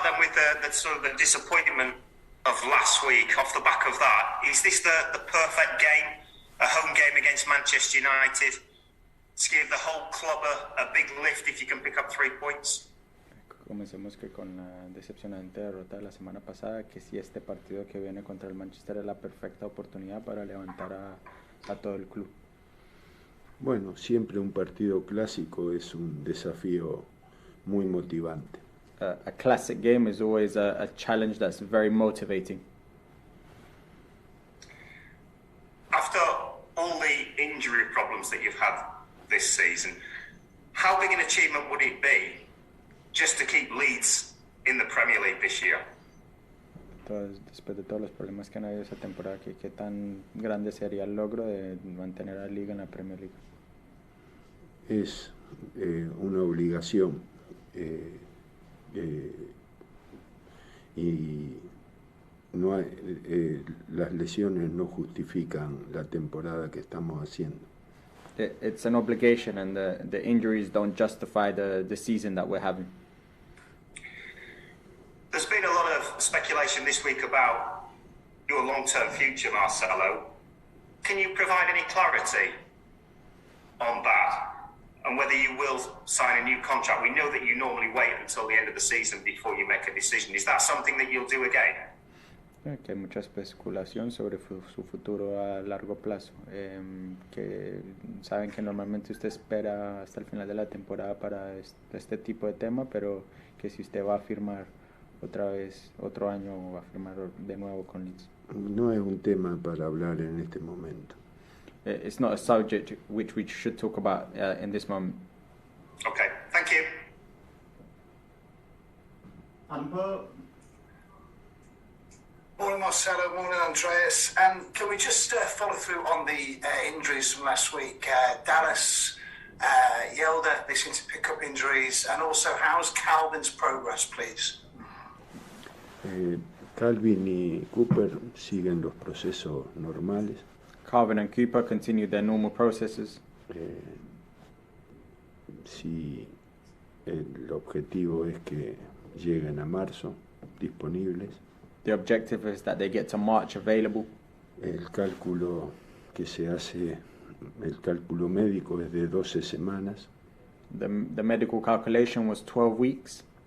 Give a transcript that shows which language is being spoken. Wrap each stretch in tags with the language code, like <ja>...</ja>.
<en>the sort of the disappointment of last week, off the back of that, is this the perfect game, a home game against Manchester United, to give the whole club a big lift if you can pick up 3 points?</en> <es>Comencemos que con la decepcionante derrota de la semana pasada, que si este partido que viene contra el Manchester es la perfecta oportunidad para levantar a todo el club. Bueno, siempre un partido clásico es un desafío muy motivante.</es> <en>A classic game is always a challenge that's very motivating. After all the injury problems that you've had this season, how big an achievement would it be just to keep Leeds in the Premier League this year?</en> <es>Después de todos los problemas que han habido esta temporada, ¿qué tan grande sería el logro de mantener a la liga en la Premier League? Es una obligación y no hay, las lesiones no justifican la temporada que estamos haciendo.</es> <en>It's an obligation, and the injuries don't justify the season that we're having. There's been a lot of speculation this week about your long-term future, Marcelo. Can you provide any clarity on that and whether you will sign a new contract? We know that you normally wait until the end of the season before you make a decision. Is that something that you'll do again?</en> <es>Que hay mucha especulación sobre su futuro a largo plazo, que saben que normalmente usted espera hasta el final de la temporada para este tipo de tema, pero que si usted va a firmar otra vez otro año o va a firmar de nuevo con Leeds. No es un tema para hablar en este momento.</es> <en>It's not a subject which we should talk about in this moment. Okay, thank you. Morning Marcelo, morning Andreas. Can we just follow through on the injuries from last week? Dallas, Yelda, they seem to pick up injuries, and also how's Calvin's progress, please?</en> <es>Calvin y Cooper siguen los procesos normales.</es> <en>Calvin and Cooper continue their normal processes.</en> <es>Si el objetivo es que lleguen a marzo disponibles.</es> <en>The objective is that they get to March available.</en> <es>El cálculo que se hace, el cálculo médico es de 12 semanas.</es> <en>The medical calculation was 12 weeks.</en>